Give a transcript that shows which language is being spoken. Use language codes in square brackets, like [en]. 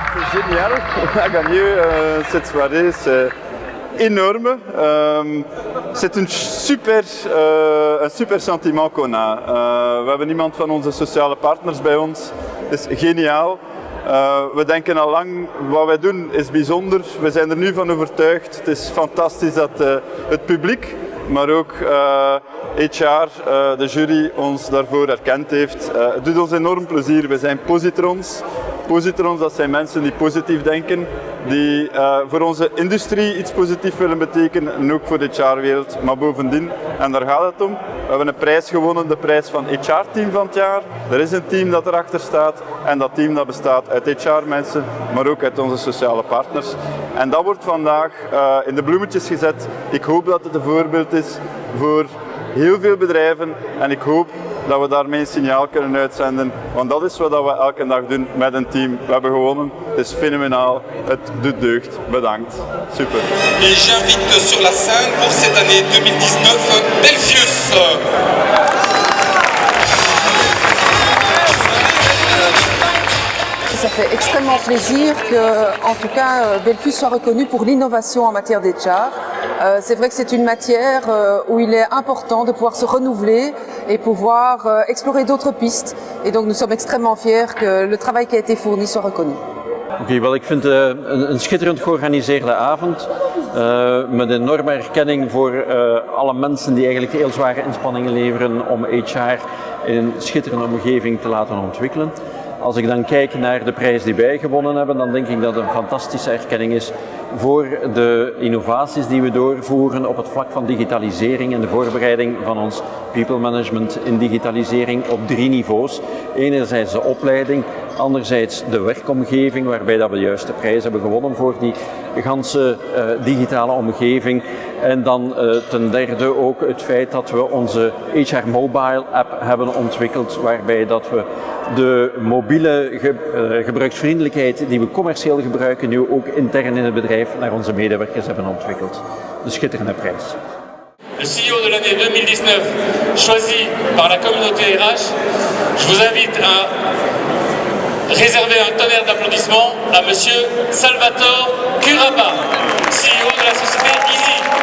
[fr] C'est génial, on a gagné cette soirée, c'est énorme. C'est een super sentiment qu'on a. [nl] We hebben iemand van onze sociale partners bij ons. Het is geniaal. We denken al lang, wat wij doen is bijzonder. We zijn er nu van overtuigd. Het is fantastisch dat het publiek, maar ook HR, de jury, ons daarvoor erkend heeft. Het doet ons enorm plezier. We zijn positrons. Positrons, dat zijn mensen die positief denken, die voor onze industrie iets positiefs willen betekenen en ook voor de HR-wereld. Maar bovendien, en daar gaat het om, we hebben een prijs gewonnen, de prijs van HR-team van het jaar. Er is een team dat erachter staat en dat team dat bestaat uit HR-mensen, maar ook uit onze sociale partners. En dat wordt vandaag in de bloemetjes gezet. Ik hoop dat het een voorbeeld is voor heel veel bedrijven en ik hoop dat we daarmee een signaal kunnen uitzenden, want dat is wat we elke dag doen met een team. We hebben gewonnen, het is fenomenaal, het doet deugd. Bedankt, super. [fr] Et j'invite sur la scène pour cette année 2019 Belfius. ça fait extrêmement plaisir que, en tout cas, Belfus soit reconnu pour l'innovation en matière d'HR. C'est vrai que c'est une matière où il est important de pouvoir se renouveler et pouvoir explorer d'autres pistes. Et donc nous sommes extrêmement fiers que le travail qui a été fourni soit reconnu. [nl] Oké, wel, ik vind het een schitterend georganiseerde avond met enorme erkenning voor alle mensen die eigenlijk heel zware inspanningen leveren om HR in een schitterende omgeving te laten ontwikkelen. Als ik dan kijk naar de prijs die wij gewonnen hebben, dan denk ik dat het een fantastische erkenning is voor de innovaties die we doorvoeren op het vlak van digitalisering en de voorbereiding van ons people management in digitalisering op 3 niveaus. Enerzijds de opleiding, anderzijds de werkomgeving, waarbij dat we juist de prijs hebben gewonnen voor die ganse digitale omgeving. En dan ten derde ook het feit dat we onze HR Mobile app hebben ontwikkeld, waarbij dat we de mobiele gebruiksvriendelijkheid die we commercieel gebruiken nu ook intern in het bedrijf naar onze medewerkers hebben ontwikkeld. Een schitterende prijs. [fr] Le CEO de l'année 2019 choisi par la communauté RH, je vous invite à réserver un tonnerre d'applaudissements à monsieur Salvatore Curaba, CEO de la société Easy.